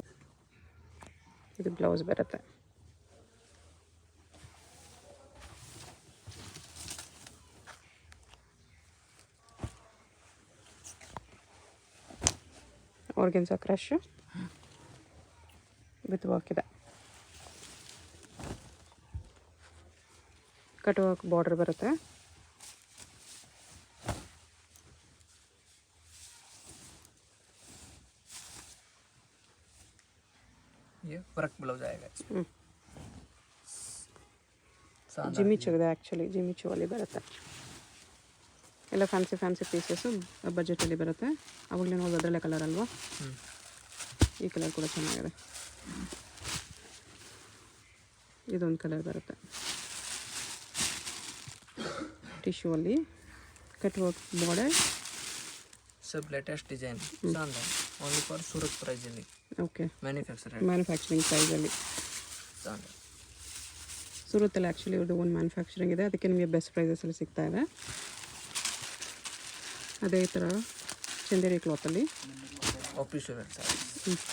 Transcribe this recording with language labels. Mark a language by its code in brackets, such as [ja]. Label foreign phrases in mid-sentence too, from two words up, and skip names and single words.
[kn] ಇದು ಬ್ಲೌಸ್ ಬರುತ್ತೆ. [en] organza crush with work [kn] ಇದೆ. [en] cut work border [kn] ಬರುತ್ತೆ. [hi] ये [en] work blouse [hi] आएगा. [kn] ಜಿಮ್ಮಿ ಚೂ ಇದೆ ಆ್ಯಕ್ಚುಲಿ. ಜಿಮ್ಮಿ ಚೂ ಅಲ್ಲಿ ಬರುತ್ತೆ. ಎಲ್ಲ [en] fancy pieces [kn] ಬಜೆಟಲ್ಲಿ ಬರುತ್ತೆ. ಅವಾಗಲೇ ನೋಡೋದು ಅದರಲ್ಲೇ ಕಲರ್ ಅಲ್ವಾ. ಈ ಕಲರ್ ಕೂಡ ಚೆನ್ನಾಗಿದೆ. ಇದೊಂದು ಕಲರ್ ಬರುತ್ತೆ ಟಿಶ್ಯೂ ಅಲ್ಲಿ. [en] cut work border. [hi] सब लेटेस्ट डिजाइन शानदार. [en] only for Surat price ಅಲ್ಲಿ. [kn] ಓಕೆ. ಮ್ಯಾನುಫ್ಯಾಕ್ಚರಿಂಗ್ ಪ್ರೈಸಲ್ಲಿ. ಶಾನದಾರ್. ಸೂರತ್ತಲ್ಲಿ ಆ್ಯಕ್ಚುಲಿ ಇವ್ರದ್ದು ಒಂದು ಮ್ಯಾನುಫ್ಯಾಕ್ಚರಿಂಗ್ ಇದೆ, ಅದಕ್ಕೆ ನಿಮಗೆ ಬೆಸ್ಟ್ ಪ್ರೈಸಸಲ್ಲಿ ಸಿಗ್ತಾ ಇದೆ. ಅದೇ ಥರ ಚಂದೇರಿ ಕ್ಲಾತಲ್ಲಿ [en] official sarees.